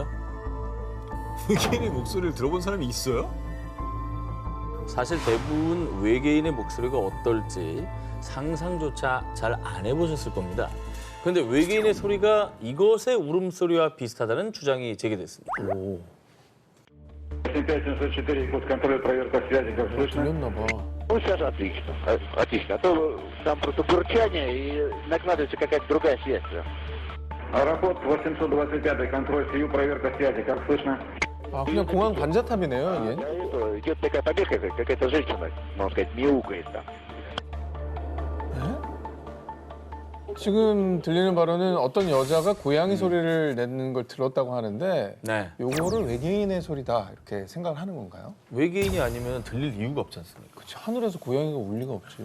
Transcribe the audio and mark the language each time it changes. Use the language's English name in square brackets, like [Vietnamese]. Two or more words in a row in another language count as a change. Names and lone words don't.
[Korean] 외계인의 목소리를 들어본 사람이 있어요? 사실 대부분 외계인의 목소리가 어떨지 상상조차 잘 안 해보셨을 겁니다. 그런데 외계인의 소리가 이것의 울음소리와 비슷하다는 주장이 제기됐습니다. [Russian] 5704 Якутск, контроль, проверка связи, как слышно? [Korean] 들렸나 봐. [Russian] Ну, сейчас отлично. Отлично. А то там просто бурчание и накладывается какая-то другая связь. Аэропорт 825 контроль, СИЮ, проверка связи, как слышно? [Korean] 아, 그냥 공항 관자탑이네요, [Russian] Да, [Korean] 이게. [Russian] это, идет такая побега, какая-то женщина, можно сказать, мяукает там. [Korean] 지금 들리는 바로는 어떤 여자가 고양이 소리를 내는 걸 들었다고 하는데 네. 요거를 외계인의 소리다 이렇게 생각을 하는 건가요? 외계인이 아니면 들릴 이유가 없지 않습니까? 그치, 하늘에서 고양이가 울 리가 없지.